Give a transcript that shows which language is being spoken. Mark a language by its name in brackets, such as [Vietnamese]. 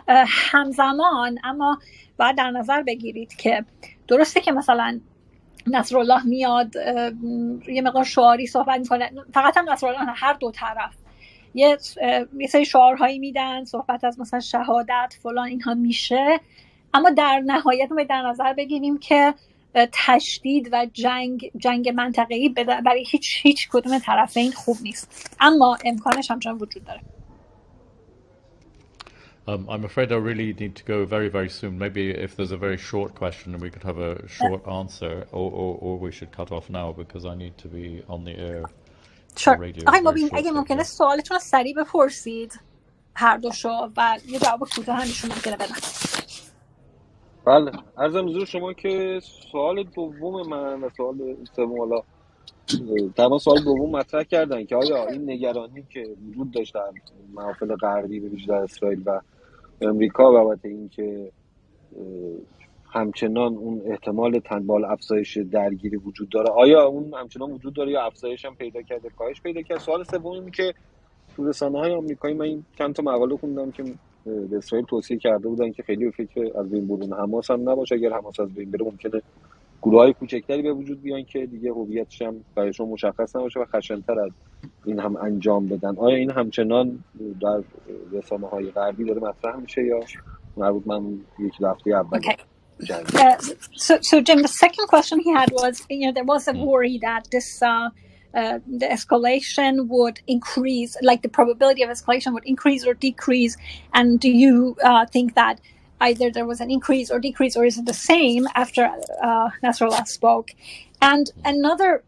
[Persian] همزمان اما باید در نظر بگیرید که درسته که مثلا نصرالله میاد یه مقدار شعاری صحبت میکنه، فقط هم نصرالله نه، هر دو طرف یه سری شعارهایی میدن، صحبت از مثلا شهادت فلان اینها میشه، اما در نهایت ما در نظر بگیریم که تشدید و جنگ منطقه‌ای برای هیچ کدوم طرفین خوب نیست، اما امکانش همچنان وجود داره. [English] I'm afraid I really need to go very, very soon. Maybe if there's a very short question, we could have a short answer, or we should cut off now because I need to be on the air. [Persian] آقای مبین اگه ممکنه سوالتون رو سریع بپرسید هر دوشو و یه جواب کوتاه همیشون ممکنه بدن. بله، عرضم حضور شما که سوال دوم من و سوال سوم حالا تمام سوال دوم مطرح کردن که آیا این نگرانی که وجود داشت در محافل غربی به ویژه در اسرائیل و امریکا بابت این که همچنان اون احتمال تنبال افزایش درگیری وجود داره، آیا اون همچنان وجود داره یا افزایش هم پیدا کرده، کاهش پیدا کرد؟ سوال سوم این که تو رسانه‌های آمریکایی من این چند تا مقاله خوندم که به اسرائیل توصیه کرده بودن که خیلی به فکر از بین بردن حماس هم نباشه، اگر حماس از بین بره ممکنه گروه‌های کوچکتری به وجود بیان که دیگه هویتش هم برایشون مشخص نباشه و خشن‌تر از این هم انجام بدن. آیا این همچنان در رسانه‌های غربی داره مطرح میشه یا مربوط من یک هفته اول؟ [English] Okay. So Jim, the second question he had was, there was a worry that this the escalation would increase, like the probability of escalation would increase or decrease, and do you think that either there was an increase or decrease, or is it the same after Nasrallah spoke? And another